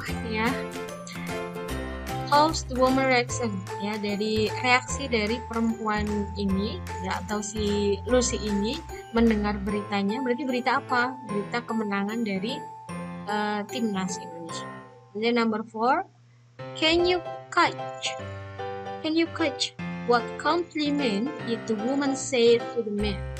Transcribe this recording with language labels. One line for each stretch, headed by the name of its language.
English: Ya. How's the woman reaction?
Indonesian: Ya, dari reaksi dari perempuan ini ya, atau si Lucy ini mendengar beritanya. Berarti berita apa? Berita kemenangan dari timnas Indonesia.
English: And then number 4, can you catch what compliment did the woman say to the man?